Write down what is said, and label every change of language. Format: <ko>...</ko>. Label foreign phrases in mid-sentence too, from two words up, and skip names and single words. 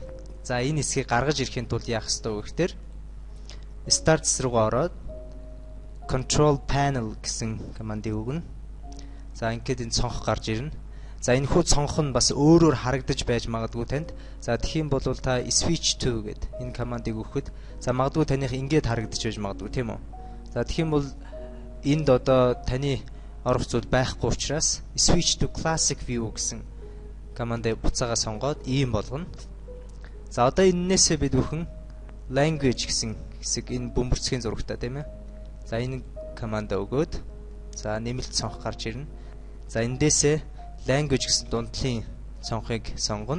<mn>За энэ хэсгийг гаргаж ирэхийн тулд яах ёстой вэ гэхээр Start руугаа ороод Control Panel гэсэн командыг өгнө. За ингээд энэ цонх гарч ирнэ. За энэ хүү цонх нь бас өөрөөр харагдаж байж магадгүй танд. За тэгхийн бол та</mn> <en>switch to</en> <mn>гэдэг энэ командыг өгөхөд за магадгүй таних ингээд харагдаж байж магадгүй тийм үү. За тэгхийн бол энд одоо таны орох зүйл байхгүй учраас</mn> <en>switch to classic view</en> <mn>гэсэн командыг буцаага сонгоод ийм болгоно. За одоо энэсээ бид бүхэн language гэсэн хэсэг энэ бөмбөрцгийн зурагтай тийм ээ. За энэ командаа өгөөд за нэмэлт цонх гарч ирнэ. За эндээсээ language гэсэн дундлын цонхыг сонгоно.</mn>